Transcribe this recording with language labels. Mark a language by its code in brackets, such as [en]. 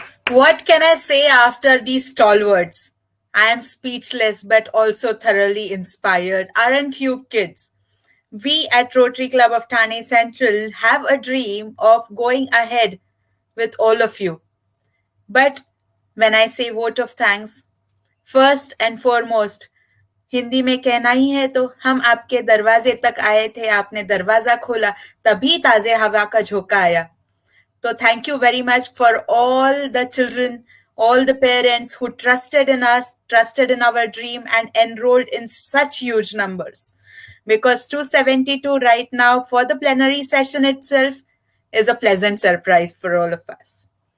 [en] What can I say after these stalwarts? I am speechless but also thoroughly inspired. Aren't you, kids? We at Rotary Club of Thane Central have a dream of going ahead with all of you. But when I say vote of thanks, first and foremost, [hi] Hindi में कहना ही है तो हम आपके दरवाजे तक आए थे, आपने दरवाजा खोला, तभी ताजे हवा का झोंका आया. [en] So thank you very much for all the children, all the parents who trusted in us, trusted in our dream, and enrolled in such huge numbers. Because 272 right now for the plenary session itself is a pleasant surprise for all of us.